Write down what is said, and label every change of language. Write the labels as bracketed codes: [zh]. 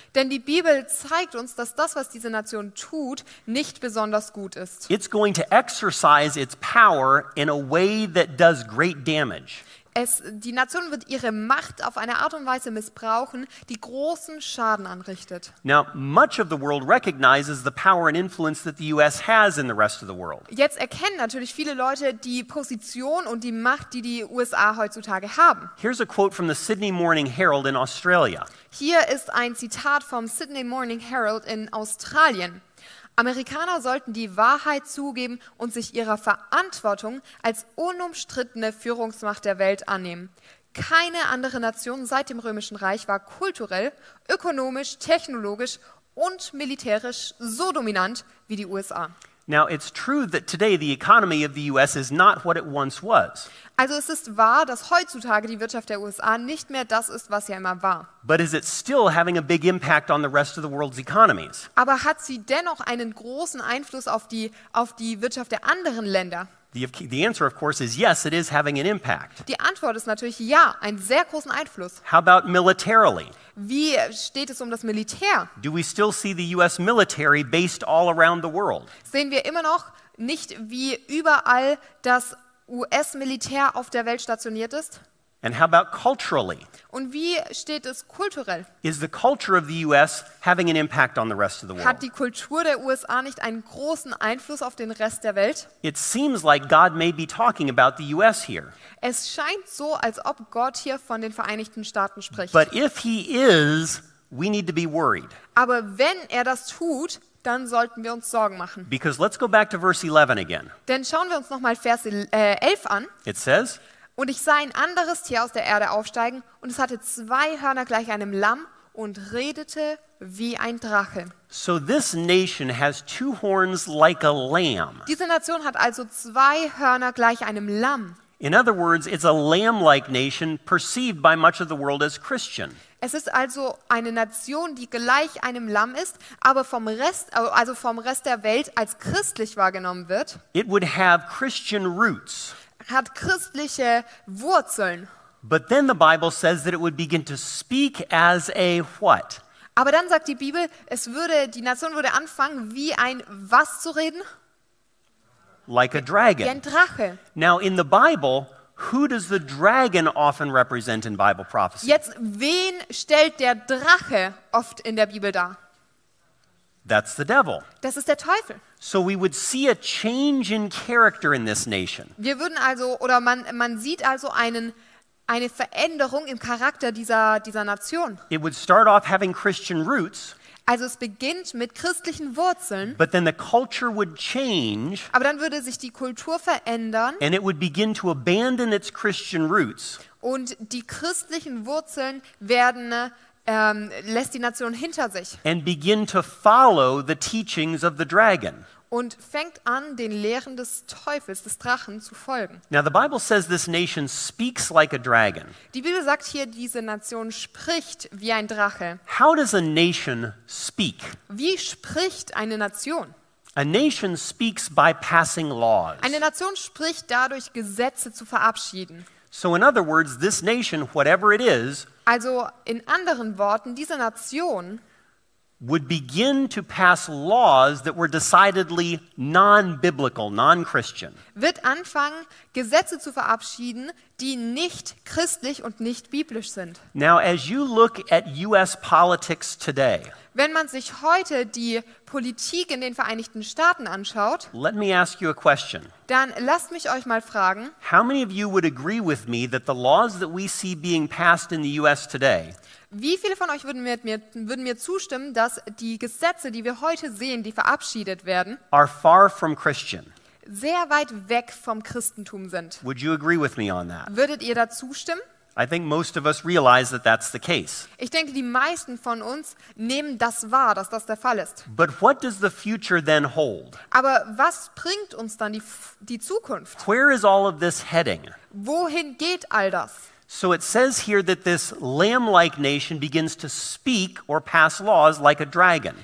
[de] Denn die Bibel zeigt uns, dass das, was diese Nation tut, nicht besonders gut ist. [en] It's going to exercise its power in a way that does great damage. [de] Die Nation wird ihre Macht auf eine Art und Weise missbrauchen, die großen Schaden anrichtet. [en] Now, much of the world recognizes the power and influence that the US has in the rest of the world. [de] Jetzt erkennen natürlich viele Leute die Position und die Macht, die die USA heutzutage haben. [en] Here's a quote from the Sydney Morning Herald in Australia. [de] Hier ist ein Zitat vom Sydney Morning Herald in Australien. Amerikaner sollten die Wahrheit zugeben und sich ihrer Verantwortung als unumstrittene Führungsmacht der Welt annehmen. Keine andere Nation seit dem Römischen Reich war kulturell, ökonomisch, technologisch und militärisch so dominant wie die USA. [en] Now, it's true that today the economy of the US is not what it once was. [de] Also es ist wahr, dass heutzutage die Wirtschaft der USA nicht mehr das ist, was sie einmal war. [en] But is it still having a big impact on the rest of the world's economies? [de] Aber hat sie dennoch einen großen Einfluss auf die Wirtschaft der anderen Länder? [en] The answer, of course, is yes, it is having an impact. [de] Die Antwort ist natürlich ja, einen sehr großen Einfluss. [en] How about militarily? [de] Wie steht es um das Militär? [en] Do we still see the US military based all around the world? [de] Sehen wir immer noch nicht, wie überall das US-Militär auf der Welt stationiert ist? [en] And how about culturally? [de] Und wie steht es kulturell? [en] Is the culture of the US having an impact on the rest of the [de] Hat [en] world? [de] die Kultur der USA nicht einen großen Einfluss auf den Rest der Welt? [en] It seems like God may be talking about the US here. [de] Es scheint so, als ob Gott hier von den Vereinigten Staaten spricht. [en] But if he is, we need to be worried. [de] Aber wenn er das tut, dann sollten wir uns Sorgen machen. [en] Because let's go back to verse 11 again. [de] Denn schauen wir uns nochmal Vers 11 an. [en] It says, [de] Und ich sah ein anderes Tier aus der Erde aufsteigen, und es hatte 2 Hörner gleich einem Lamm und redete wie ein Drache. [en] so this nation has 2 horns like a lamb. [de] Diese Nation hat also 2 Hörner gleich einem Lamm. [en] In other words, it's a lamb-like nation perceived by much of the world as Christian. [de] Es ist also eine Nation, die gleich einem Lamm ist, aber vom Rest der Welt als christlich wahrgenommen wird, [en] It would have Christian roots. [de] hat christliche Wurzeln. [en] But then the Bible says that it would begin to speak as a what? [de] Aber dann sagt die Bibel, die Nation würde anfangen, wie ein was zu reden? [en] Like a [de] Wie [en] dragon. [de] ein Drache. [en] Now, in the Bible, who does the dragon often represent in Bible prophecy? [de] Jetzt, wen stellt der Drache oft in der Bibel dar? [en] That's the devil. [de] Das ist der Teufel. [en] So we would see a change in character in this nation. [de] Wir würden also, oder man sieht also eine Veränderung im Charakter dieser Nation. [en] It would start off having Christian roots, [de] Also es beginnt mit christlichen Wurzeln, [en] but then the culture would change [de] aber dann würde sich die Kultur verändern [en] and it would begin to abandon its Christian roots [de] und die christlichen Wurzeln lässt die Nation hinter sich [en] and begin to follow the teachings of the dragon. [de] und fängt an, den Lehren des Teufels, des Drachen, zu folgen. [en] Now, the Bible says this nation speaks like a dragon. [de] Die Bibel sagt hier, diese Nation spricht wie ein Drache. [en] How does a nation speak? [de] Wie spricht eine Nation? [en] A nation speaks by passing laws. [de] Eine Nation spricht dadurch, Gesetze zu verabschieden. [en] So, in other words, this nation, whatever it is, [de] Also in anderen Worten, diese Nation [en] would begin to pass laws that were decidedly non-biblical, non-Christian. [de] wird anfangen, Gesetze zu verabschieden, die nicht christlich und nicht biblisch sind. [en] Now, as you look at U.S. politics today, [de] Wenn man sich heute die Politik in den Vereinigten Staaten anschaut, [en] let me ask you a question. [de] dann lasst mich euch mal fragen, [en] How many of you would agree with me that the laws that we see being passed in the U.S. today [de] wie viele von euch würden mir zustimmen, dass die Gesetze, die wir heute sehen, die verabschiedet werden, [en] are far from Christian? [de] sehr weit weg vom Christentum sind? [en] Would you agree with me on that? [de] Würdet ihr da zustimmen? [en] I think most of us realize that that's the case. [de] Ich denke, die meisten von uns nehmen das wahr, dass das der Fall ist. [en] But what does the future then hold? [de] Aber was bringt uns dann die Zukunft? [en] Where is all of this heading? [de] Wohin geht all das? [en] So it says here that this lamb-like nation begins to speak or pass laws like a dragon.